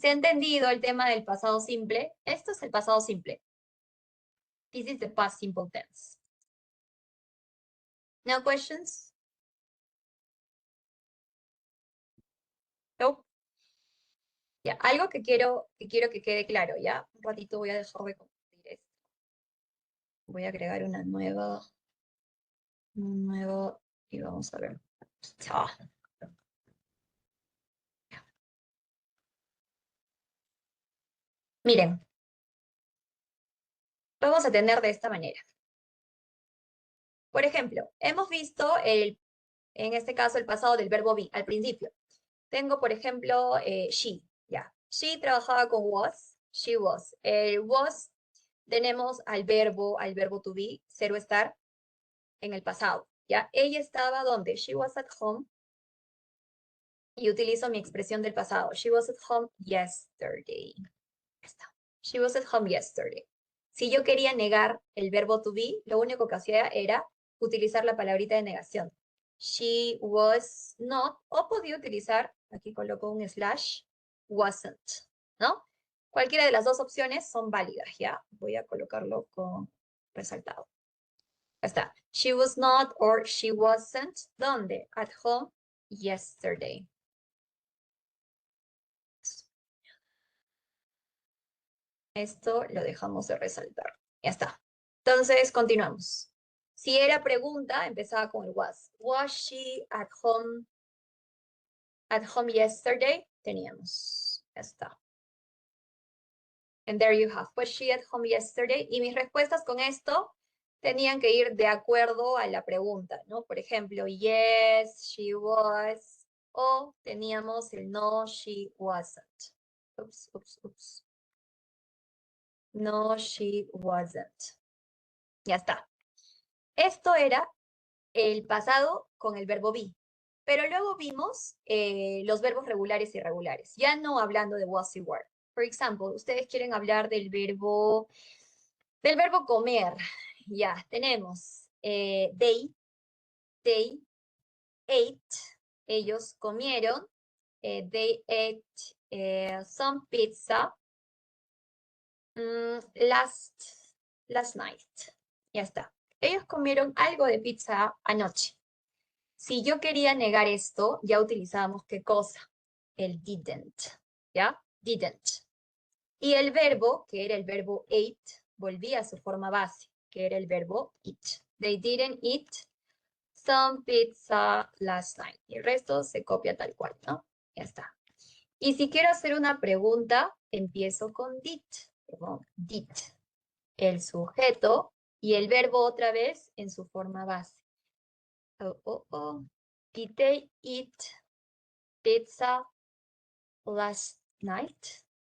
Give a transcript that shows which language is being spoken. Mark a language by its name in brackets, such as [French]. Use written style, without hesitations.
[Spanish] ¿Se ha entendido el tema del pasado simple? Esto es el pasado simple. [English] This is the past simple tense. No questions? No. [Spanish] Ya, algo que quiero que quede claro, ¿ya? Un ratito voy a dejar de compartir esto. Voy a agregar un nuevo, y vamos a ver. Ah, miren, vamos a tener de esta manera. Por ejemplo, hemos visto en este caso el pasado del verbo be, al principio. Tengo, por ejemplo, she, ya. She trabajaba con was, she was. El was, tenemos al verbo to be, cero estar, en el pasado, ya. Ella estaba ¿dónde? [English] She was at home. [Spanish] Y utilizo mi expresión del pasado. [English] She was at home yesterday. Está. She was at home yesterday. [Spanish] Si yo quería negar el verbo to be, lo único que hacía era utilizar la palabrita de negación. [English] She was not, [Spanish] o podía utilizar, aquí coloco un slash, wasn't, ¿no? Cualquiera de las dos opciones son válidas, ¿ya? Voy a colocarlo con resaltado. Ya está. [English] She was not or she wasn't, [Spanish] ¿dónde? [English] At home yesterday. [Spanish] Esto lo dejamos de resaltar. Ya está. Entonces, continuamos. Si era pregunta, empezaba con el was. [English] Was she at home yesterday? [Spanish] Teníamos. Ya está. [English] And there you have. Was she at home yesterday? [Spanish] Y mis respuestas con esto tenían que ir de acuerdo a la pregunta, ¿no? [English] Por ejemplo, yes, she was. [Spanish] O teníamos el [English] no, she wasn't. Oops, oops, oops. No, she wasn't. [Spanish] Ya está. Esto era el pasado con el verbo be. Pero luego vimos los verbos regulares y irregulares, ya no hablando de was y were. Por ejemplo, ustedes quieren hablar del verbo comer. [English] Ya, tenemos they ate, [Spanish] ellos comieron, [English] they ate some pizza last night. [Spanish] Ya está. Ellos comieron algo de pizza anoche. Si yo quería negar esto, ya utilizábamos ¿qué cosa? El didn't, ¿ya? Didn't. Y el verbo, que era el verbo ate, volvía a su forma base, que era el verbo eat. [English] They didn't eat some pizza last night. [Spanish] Y el resto se copia tal cual, ¿no? Ya está. Y si quiero hacer una pregunta, empiezo con did, perdón, did. El sujeto y el verbo otra vez en su forma base. [English] Did they eat pizza last night?